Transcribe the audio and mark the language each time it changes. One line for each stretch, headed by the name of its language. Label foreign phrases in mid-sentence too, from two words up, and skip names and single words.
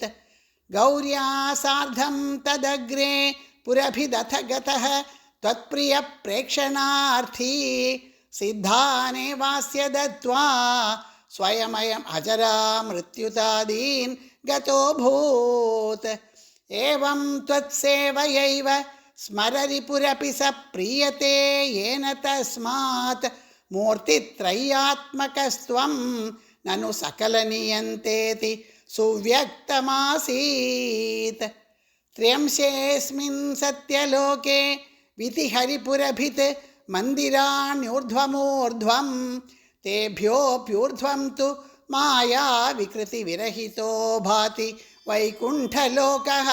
Sanskrit: ഗൗര്യാ സാർദ്ധം തദഗ്രേ പുരഭിദഥ ഗതഃ ത്വത്പ്രിയപ്രേക്ഷണാർത്ഥീ സിദ്ധാനേവാസ്യ ദത്വാ സ്വയമയം അജരാ മൃത്യുതാദീൻ ഗതോഭൂത്. ഏവം ത്വത്സേവയൈവ സ്മരരിപുരപി സ പ്രീയത്തെ യേന തസ്മാത് മൂർത്തിത്രയാത്മകസ്ത്വം ननु सकलनीयन्तेति सुव्यक्तमासीत्। त्र्यंशेऽस्मिन् सत्यलोके विधिहरिपुरभित् मन्दिराण्यूर्ध्वमूर्ध्वं तेभ्योऽप्यूर्ध्वं तु माया विकृतिविरहितो भाति वैकुण्ठलोकः।